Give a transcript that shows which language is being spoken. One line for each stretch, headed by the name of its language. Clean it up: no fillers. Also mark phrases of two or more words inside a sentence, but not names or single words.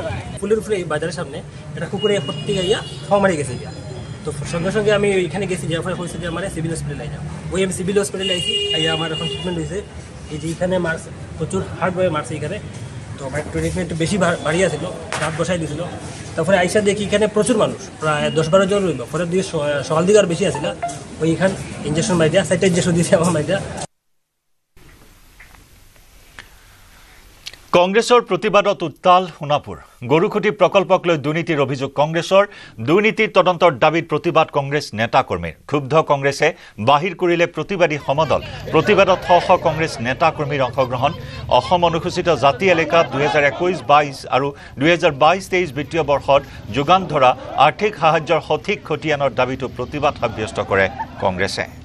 Bangla: ফুলের উপরে বাজারের সামনে এটা কুকুরে প্রত্যেক আইয়া খাওয়া মারি গেছে তো সঙ্গে সঙ্গে আমি এখানে গেছি যাওয়ার পরে হয়েছে যে আমার
English: civil hospitale
Bangla: আইলাম ওই আমি
English: civil hospitale
Bangla: আইছি আইয়া আমার এখন ট্রিটমেন্ট হয়েছে এই যে এখানে মারছে প্রচুর হার্ডভাবে মারছে এখানে তো আমার ট্রিটমেন্ট একটু বেশি ভারী আছিল রাত বসাই দিয়েছিল তারপরে আইসা দেখি এখানে প্রচুর মানুষ প্রায় 10-12 জন রইল পরের দিকে সকাল দিকে আর বেশি আছিল ওই এখানে ইঞ্জেকশন মাইদিয়া 4টা ইঞ্জেকশন দিয়েছে আমার মাইদিয়া
Assamese: কংগ্ৰেছৰ প্ৰতিবাদত উত্তাল সোণাপুৰ গৰুখুটি প্ৰকল্পক লৈ দুৰ্নীতিৰ অভিযোগ কংগ্ৰেছৰ দুৰ্নীতিৰ তদন্তৰ দাবীত প্ৰতিবাদ কংগ্ৰেছ নেতা কৰ্মীৰ ক্ষুব্ধ কংগ্ৰেছে বাহিৰ কৰিলে প্ৰতিবাদী সমদল প্ৰতিবাদত শ কংগ্ৰেছ নেতা কৰ্মীৰ অংশগ্ৰহণ অসম অনুসূচিত জাতি এলেকাত 2021-22 আৰু 2022-23 বিত্তীয় বৰ্ষত যোগান ধৰা আৰ্থিক সাহায্যৰ সঠিক খতিয়ানৰ দাবীটো প্ৰতিবাদ সাব্যস্ত কৰে কংগ্ৰেছে